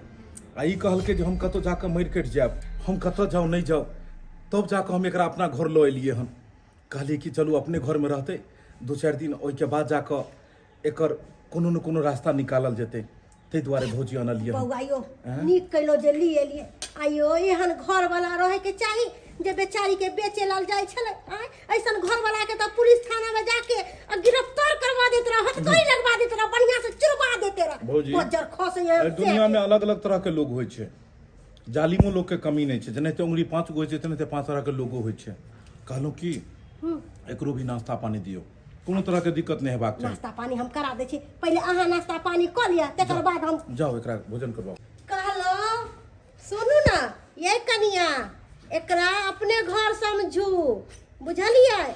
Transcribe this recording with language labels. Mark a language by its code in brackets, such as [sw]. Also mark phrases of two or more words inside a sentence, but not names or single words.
[mai] आ ई कहल के जे हम कतो जाके मर कट जाब, हम कतो जाऊ नहीं जाऊ, तब जाके हम एकरा अपना घर लो एलिए हन। कहलिए कि चलू अपने घर में रहते 2-4 दिन, ओइ के बाद जाके एकर कोनो न कोनो रास्ता निकालल जेते, ते द्वारे भौजी आनलिए। बउआयो नीक कइलो जे ली एलिए। आयो एहन घर वाला रहे के चाही जे बेचारी के बेचे लाल जाय छले। ऐसन घर वाला के तो पुलिस थाना में जाके गिरफ्तार करवा देत रह, हथकड़ी लगवा देत रह, बढ़िया से चुरवा देते रह। भौजी बजर खस ये दुनिया में अलग-अलग तरह के लोग होय छे, जालिमो लोग के कमी नहीं छे। जने ते उंगली 5 गो छे, तने ते 5 तरह के लोगो होय छे। कहलो कि एकरो भी नाश्ता पानी दियो, कोनो तरह के दिक्कत नहीं हेबाक चाही। नाश्ता पानी हम करा दे छी, पहले अहाँ नाश्ता पानी कर लिया, तकर बाद हम जाओ एकरा भोजन करवाओ। कहलो सुनू ना ये कनिया, एकरा अपने घर समझू, बुझलिए?